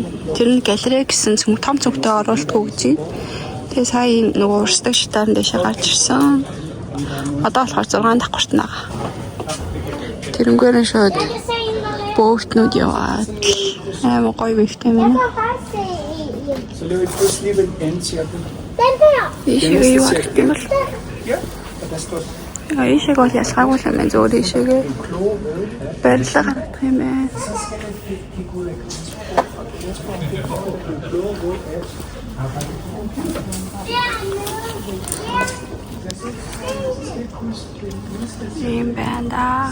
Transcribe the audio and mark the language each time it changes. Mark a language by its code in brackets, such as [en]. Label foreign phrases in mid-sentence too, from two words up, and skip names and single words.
[mn] Тэр нь галерей гэсэн цөм том цөмтэй оруулалтгүй гэж байна. Тэгээ сая нөгөө урсдаг шатаар дэшээ гарч ирсэн. Одоо болохоор 6 давхарт байгаа. Тэрнгээр нь шууд боотнууд яваад амар гоё вивтэй байна. [da] Så løber et pludselig lige ved den anden cirkel. Ja, og der står [mn] Ийшээ гол ялгаагүй юм байна. Зөв ийшээгээ барилга гаргах юм байна. Ийм байна да.